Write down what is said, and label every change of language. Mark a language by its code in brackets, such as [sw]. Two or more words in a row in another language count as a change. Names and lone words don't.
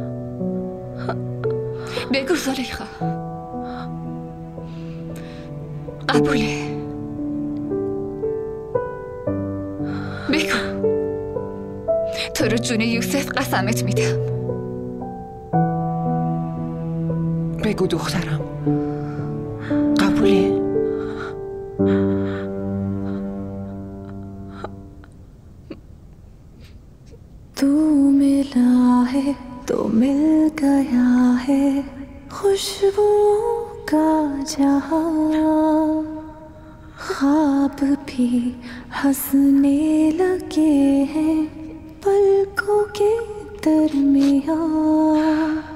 [fa] بگو زلیخا. قبوله. بگو. تو رو جون یوسف قسمت میدم. بگو دخترم. قبوله؟ [hi] तू मिला है तो मिल गया है खुशबुओं का जहां ख्वाब भी हंसने लगे हैं पलकों के दरमियां